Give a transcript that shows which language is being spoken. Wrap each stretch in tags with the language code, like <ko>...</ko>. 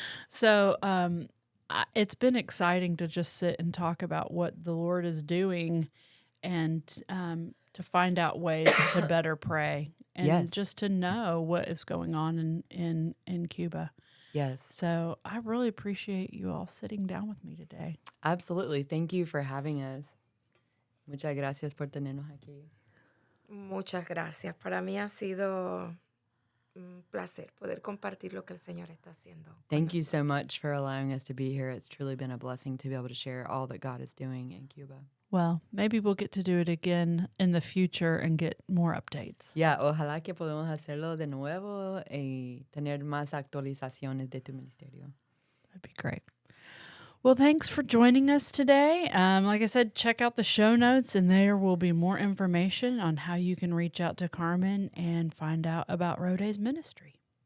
<en>So it's been exciting to just sit and talk about what the Lord is doing and to find out ways to better pray. And just to know what is going on in Cuba. Yes. So I really appreciate you all sitting down with me today. Absolutely. Thank you for having us.</en> <es>Muchas gracias por tenernos aquí. Muchas gracias. Para mí ha sido un placer poder compartir lo que el Señor está haciendo.</es> <en>Thank you so much for allowing us to be here. It's truly been a blessing to be able to share all that God is doing in Cuba. Well, maybe we'll get to do it again in the future and get more updates.</en> <es>Yeah, ojalá que podamos hacerlo de nuevo y tener más actualizaciones de tu ministerio.</es> <en>That'd be great. Well, thanks for joining us today. Like I said, check out the show notes, and there will be more information on how you can reach out to Carmen and find out about Rhode's ministry.</en>